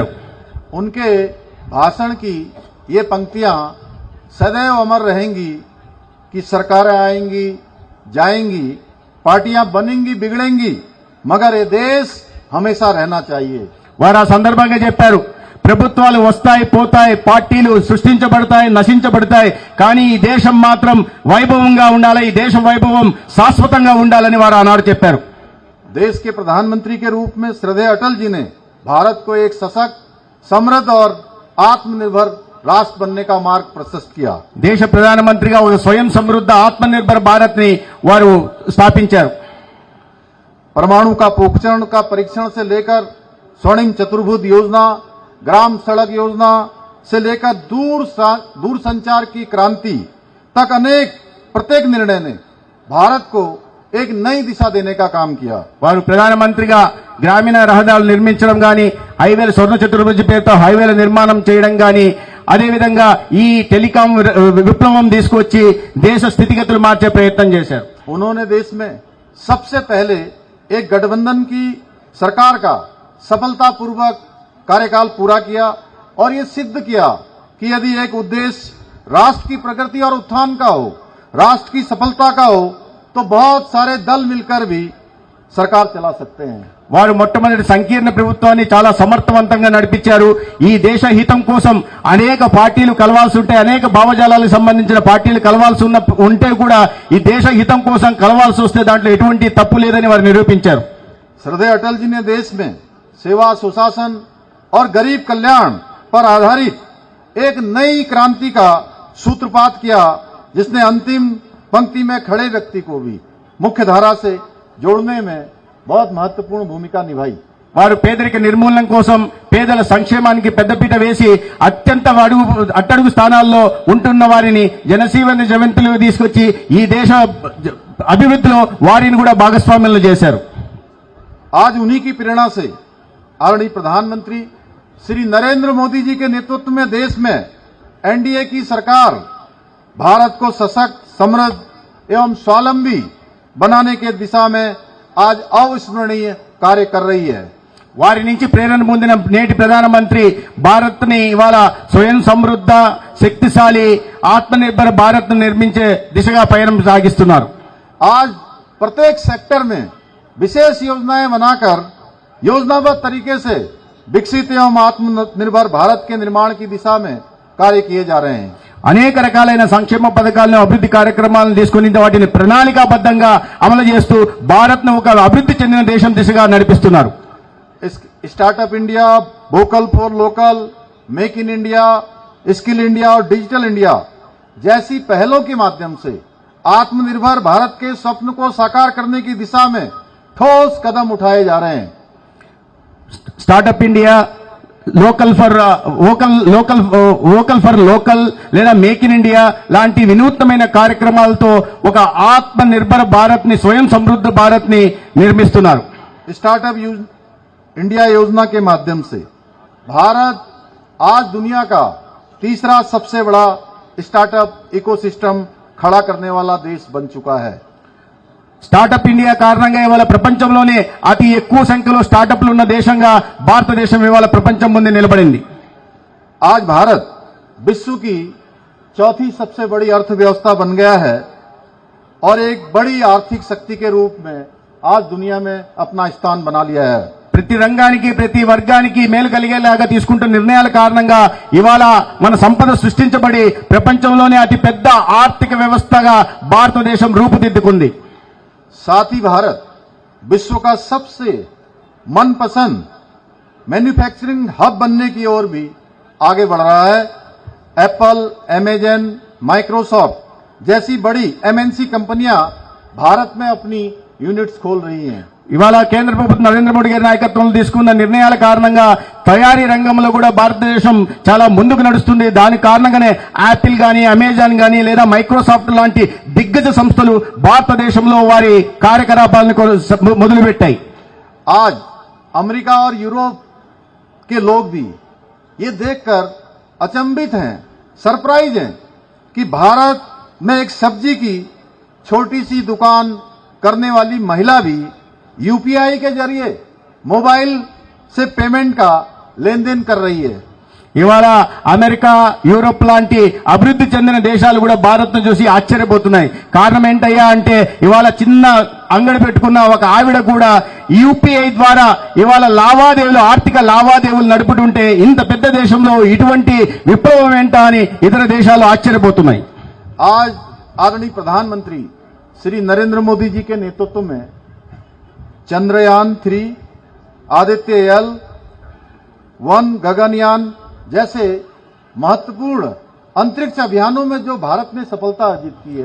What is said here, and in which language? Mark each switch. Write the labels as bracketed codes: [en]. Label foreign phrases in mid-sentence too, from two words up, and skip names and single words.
[hi] उनके भाषण की ये पंक्तियां सदैव अमर रहेंगी कि सरकारें आएंगी, जाएंगी, पार्टियां बनेंगी बिगड़ेंगी, मगर ये देश हमेशा रहना चाहिए। [te] వారు ఆ సందర్భంగా చెప్పారు, ప్రభుత్వాలు వస్తాయి పోతాయి, పార్టీలు సృష్టించబడతాయి నశించబడతాయి, కానీ ఈ దేశం మాత్రం వైభవంగా ఉండాలి, ఈ దేశం వైభవం శాశ్వతంగా ఉండాలని వారు ఆనాడు చెప్పారు. [hi] देश के प्रधानमंत्री के रूप में श्रद्धेय अटल जी ने भारत को एक सशक्त, समृद्ध और आत्मनिर्भर राष्ट्र बनने का मार्ग प्रशस्त किया। [te] దేశ ప్రధానమంత్రిగా ఒక స్వయం సమృద్ధ ఆత్మనిర్భర్ భారత్ ని వారు స్థాపించారు. [hi] परमाणु का पोखरण का परीक्षण से लेकर स्वर्णिम चतुर्भुज योजना, ग्राम सड़क योजना से लेकर दूर संचार की क्रांति तक प्रत्येक निर्णय ने भारत को एक नई दिशा देने का काम किया। [te] వారు ప్రధానమంత్రిగా గ్రామీణ రహదారులు నిర్మించడం గాని, హైవేల స్వర్ణ చతుర్భుజ పేరుతో హైవేల నిర్మాణం చేయడం గాని, అదేవిధంగా ఈ టెలికాం విప్లవం తీసుకొచ్చి దేశ స్థితిగతులు మార్చే ప్రయత్నం చేశారు. [hi] उन्होंने देश में सबसे पहले एक गठबंधन की सरकार का सफलतापूर्वक कार्यकाल पूरा किया और ये सिद्ध किया कि यदि एक उद्देश्य राष्ट्र की प्रगति और उत्थान का हो, राष्ट्र की सफलता का हो, तो बहुत सारे दल मिलकर भी सरकार चला सकते हैं। [te] వారు మొట్టమొదటి సంకీర్ణ ప్రభుత్వాన్ని చాలా సమర్థవంతంగా నడిపించారు. ఈ దేశ హితం కోసం అనేక పార్టీలు కలవాల్సి ఉంటే, అనేక భావజాలాలకు సంబంధించిన పార్టీలు కలవాల్సి ఉంటే కూడా ఈ దేశ హితం కోసం కలవాల్సి వస్తే దాంట్లో ఎటువంటి తప్పు లేదని వారు నిరూపించారు. [hi] श्रद्धेय अटल जी ने देश में सेवा, सुशासन और गरीब कल्याण पर आधारित एक नई क्रांति का सूत्रपात किया, जिसने अंतिम पंक्ति में खड़े व्यक्ति को भी मुख्य धारा से जोड़ने में बहुत महत्वपूर्ण भूमिका निभाई। [te] వారు పేదరిక నిర్మూలన కోసం, పేదల సంక్షేమానికి పెద్దపీట వేసి అత్యంత అట్టడుగు స్థానాల్లో ఉంటున్న వారిని జనసీవన జవంతులు తీసుకొచ్చి ఈ దేశ అభివృద్ధిలో వారిని కూడా భాగస్వామ్యంలో చేశారు. [hi] आज उन्हीं की प्रेरणा से आदरणीय प्रधानमंत्री श्री नरेंद्र मोदी जी के नेतृत्व में देश में एनडीए की सरकार भारत को सशक्त, समृद्ध एवं स्वावलंबी बनाने के दिशा में आज अविस्मरणीय कार्य कर रही है। [te] వారి నుంచి ప్రేరణ పొందిన నేటి ప్రధానమంత్రి భారత్ ని ఇవాళ స్వయం సమృద్ధ, శక్తిశాలి, ఆత్మనిర్భర భారత్ ను నిర్మించే దిశగా పయనం సాగిస్తున్నారు. [hi] आज प्रत्येक सेक्टर में विशेष योजनाएं बनाकर योजनाबद्ध तरीके से विकसित एवं आत्मनिर्भर भारत के निर्माण की दिशा में कार्य किए जा रहे हैं। [te] అనేక రకాలైన సంక్షేమ పథకాలను, అభివృద్ధి కార్యక్రమాలను తీసుకుని వాటిని ప్రణాళికాబద్ధంగా అమలు చేస్తూ భారత్ ను ఒక అభివృద్ధి చెందిన దేశం దిశగా నడిపిస్తున్నారు. [hi] स्टार्टअप इंडिया, वोकल फॉर लोकल, मेक इन इंडिया, स्किल इंडिया और डिजिटल इंडिया जैसी पहलों के माध्यम से आत्मनिर्भर भारत के स्वप्न को साकार करने की दिशा में ठोस कदम उठाए जा रहे हैं। [te] స్టార్టప్ ఇండియా, లోకల్ ఫర్ లోకల్ లేదా మేక్ ఇన్ ఇండియా లాంటి వినూత్నమైన కార్యక్రమాలతో ఒక ఆత్మ నిర్భర భారత్ ని, స్వయం సమృద్ధ భారత్ ని నిర్మిస్తున్నారు. [hi] स्टार्टअप इंडिया योजना के माध्यम से भारत आज दुनिया का तीसरा सबसे बड़ा [en] startup ecosystem [hi] खड़ा करने वाला देश बन चुका है। [te] స్టార్టప్ ఇండియా కారణంగా ఇవాళ ప్రపంచంలోనే అతి ఎక్కువ సంఖ్యలో స్టార్టప్లు ఉన్న దేశంగా భారతదేశం ఇవాళ ప్రపంచం ముందు నిలబడింది. [hi] आज भारत विश्व की चौथी सबसे बड़ी अर्थव्यवस्था बन गया है और एक बड़ी आर्थिक शक्ति के रूप में आज दुनिया में अपना स्थान बना लिया है। [te] ప్రతి రంగానికి, ప్రతి వర్గానికి మేలు కలిగేలాగా తీసుకుంటున్న నిర్ణయాల కారణంగా ఇవాళ మన సంపద సృష్టించబడి ప్రపంచంలోనే అతి పెద్ద ఆర్థిక వ్యవస్థగా భారతదేశం రూపుదిద్దుకుంది. [hi] साथ ही भारत विश्व का सबसे मनपसंद [en] manufacturing hub [hi] बनने की ओर भी आगे बढ़ रहा है। एप्पल, अमेजन, माइक्रोसॉफ्ट जैसी बड़ी एमएनसी कंपनियां भारत में अपनी यूनिट्स खोल रही हैं। [te] ఇవాళ కేంద్ర ప్రభుత్వం నరేంద్ర మోడీ గారి నాయకత్వంలో తీసుకున్న నిర్ణయాల కారణంగా తయారీ రంగంలో కూడా భారతదేశం చాలా ముందుకు నడుస్తుంది. దాని కారణంగానే యాపిల్ గానీ, అమెజాన్ గానీ లేదా మైక్రోసాఫ్ట్ లాంటి దిగ్గజ సంస్థలు భారతదేశంలో వారి కార్యకలాపాలను మొదలుపెట్టాయి. [hi] आज अमेरिका और यूरोप के लोग भी ये देखकर अचंभित हैं, सरप्राइज हैं कि भारत में एक सब्जी की छोटी सी दुकान करने वाली महिला भी यूपीआई के जरिए मोबाइल से पेमेंट का लेन देन कर रही है। [te] ఇవాళ అమెరికా, యూరోప్ లాంటి అభివృద్ధి చెందిన దేశాలు కూడా భారత్ను చూసి ఆశ్చర్యపోతున్నాయి. కారణం ఏంటయ్యా అంటే ఇవాళ చిన్న అంగడి పెట్టుకున్న ఒక ఆవిడ కూడా యూపీఐ ద్వారా ఇవాళ లావాదేవీలు, ఆర్థిక లావాదేవీలు నడుపుతుంటే ఇంత పెద్ద దేశంలో ఇటువంటి విప్లవం ఏంటా అని ఇతర దేశాలు ఆశ్చర్యపోతున్నాయి. [hi] आज आदरणीय प्रधानमंत्री श्री नरेंद्र मोदी जी के नेतृत्व में चंद्रयान 3, आदित्य एल 1, गगनयान जैसे महत्वपूर्ण अंतरिक्ष अभियानों में जो भारत ने सफलता अर्जित की है,